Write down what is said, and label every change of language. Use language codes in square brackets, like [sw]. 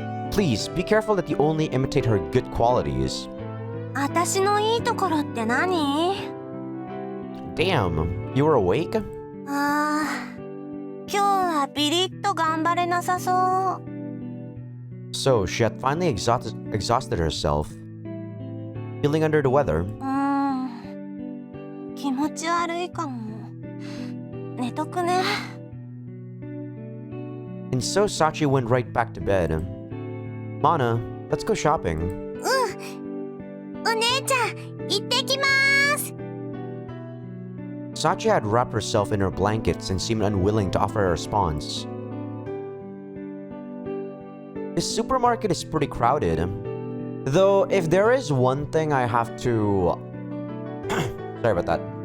[en] Please, be careful that you only imitate her good qualities. [ja] 私のいいところって何？ [en] Damn, you were awake? [ja] 今日はビリッと頑張れなさそう。 [en] So, she had finally exhausted herself. Feeling under the weather. [ja] 気持ち悪いかも。寝とくね。 [en] And so Sachi went right back to bed. Mana, let's go shopping. [ja] お姉ちゃん、行ってきます。 [en] Sachi had wrapped herself in her blankets and seemed unwilling to offer a response. This supermarket is pretty crowded. Though, if there is one thing I have to... sorry about that.